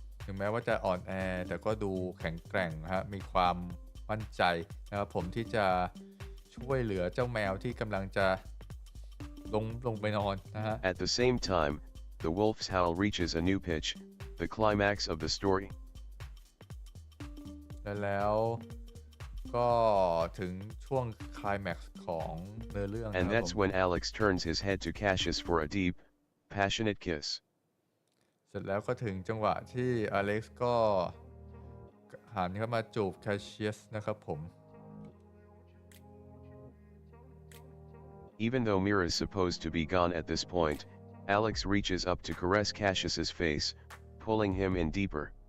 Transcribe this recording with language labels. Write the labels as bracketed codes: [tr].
[th] ถึงแม้ว่าจะอ่อนแอแต่ก็ดูแข็งแกร่งฮะมีความมั่นใจนะครับผมที่จะช่วยเหลือเจ้าแมวที่กำลังจะลงไปนอนนะฮะ [en] At the same time, the wolf's howl reaches a new pitch, the climax of the story. [th] แล้วก็ถึงช่วงไคลแม็กซ์ของเนื้อเรื่อง [en] And that's when Alex turns his head to Cassius for a deep, passionate kiss. [th] เสร็จแล้วก็ถึงจังหวะที่อเล็กซ์ก็หันเข้ามาจูบแคชเชียสนะครับผม [en] Even though Mira's supposed to be gone at this point, Alex reaches up to caress Cassius's face, pulling him in deeper.